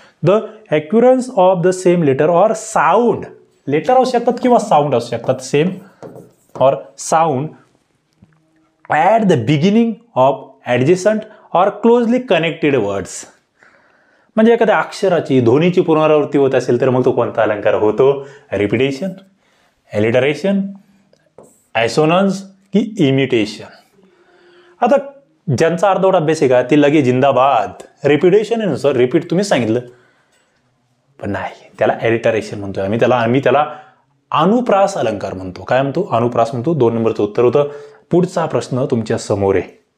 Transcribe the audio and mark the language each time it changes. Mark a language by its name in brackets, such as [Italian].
[English] The occurrence of the same letter or sound. [Marathi] Letter असू शकतात किंवा साऊंड असू शकतात. [English] Same or sound at the beginning of adjacent or closely connected words. [Marathi] म्हणजे एखाद्या अक्षराची ध्वनीची पुनरावृत्ती होत असेल तर मग तो कोणता अलंकार होतो. [English] Repetition, alliteration, assonance की imitation. [Marathi] आता ज्यांचा अर्धवट अभ्यास आहे का ते लगे जिंदाबाद. रिपिटेशन आहे ना सर, रिपीट तुम्हीच सांगितलं, पण नाही, त्याला एलिटरेशन म्हणतोय आम्ही त्याला अनुप्रास अलंकार म्हणतो. काय म्हणतो? अनुप्रास म्हणतो. 2 नंबरचं उत्तर होतं. पुढचा प्रश्न तुमच्या समोर आहे.